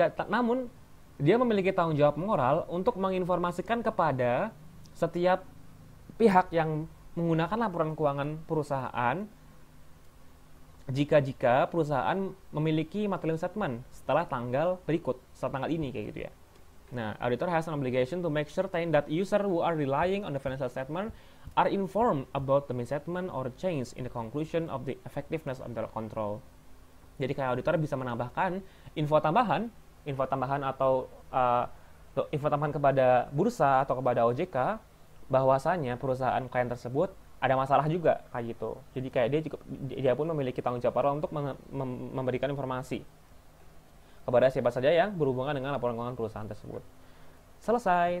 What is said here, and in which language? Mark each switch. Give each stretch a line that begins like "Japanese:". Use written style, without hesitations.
Indonesian: Namun dia memiliki tanggung jawab moral untuk menginformasikan kepada setiap pihak yang menggunakan laporan keuangan perusahaan jika perusahaan memiliki material statement setelah tanggal berikut, setelah tanggal ini kayak gitu ya.
English: Nah, auditor has an obligation to make certain that user who are relying on the financial statement are informed about the misstatement or change in the conclusion of the effectiveness of the control.
Indonesian: Jadi kayak auditor bisa menambahkan info tambahan atau info tambahan kepada bursa atau kepada OJK bahwasanya perusahaan klien tersebut ada masalah juga kayak gitu. Jadi kayak dia pun memiliki tanggung jawab moral untuk memberikan informasi kepada siapa saja yang berhubungan dengan laporan keuangan perusahaan tersebut. Selesai.